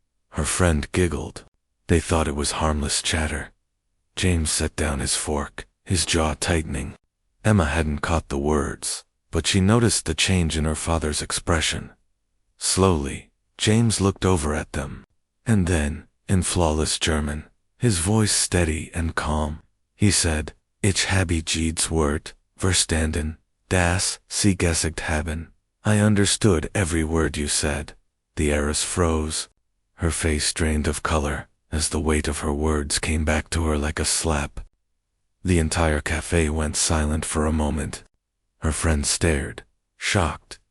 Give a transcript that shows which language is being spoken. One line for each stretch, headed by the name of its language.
English: Her friend giggled. They thought it was harmless chatter. James set down his fork, his jaw tightening. Emma hadn't caught the words, but she noticed the change in her father's expression. Slowly, James looked over at them. And then, in flawless German, his voice steady and calm, he said,
German: Ich habe jedes Wort verstanden, das Sie gesagt haben.
English: I understood every word you said. The heiress froze. Her face drained of color as the weight of her words came back to her like a slap. The entire cafe went silent for a moment. Her friend stared, shocked.